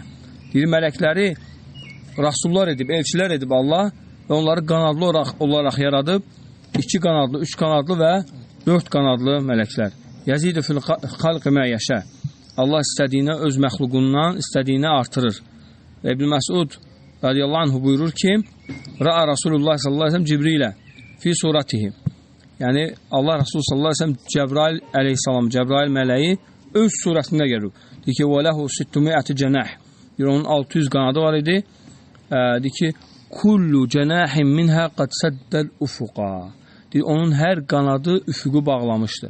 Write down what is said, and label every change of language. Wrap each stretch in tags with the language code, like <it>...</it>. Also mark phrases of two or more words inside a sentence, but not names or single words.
<az>Deyir, mələkləri rasullar edib, elçilər edib Allah və onları qanadlı olaraq yaradıb, 2 qanadlı, 3 qanadlı və 4 qanadlı mələklər.</az> <ar>يزيد في الخلق ما يشاء.</ar> <az>Allah istədiyinə öz məxluqundan istədiyinə artırır. Və İbn Məsud</az> <ar>رضي الله عنه</ar> <az>buyurur ki,</az> <ar>رأى رسول الله صلى الله عليه وسلم جبريل في صورته.</ar> <az>Yəni, Allah Rasulü</az> <ar>صلى الله عليه وسلم</ar> <az>Cəbrail aleyhissalam, Cəbrail mələyi öz surətində gəlir. Deyir ki,</az> <ar>وله 600 جناح.</ar> <az>Deyir, onun 600 qanadı var idi. Deyir ki,</az> <ar>كل جناح منها قد سد الأفق.</ar> <az>Deyir, onun hər qanadı üfüqü bağlamışdır.</az>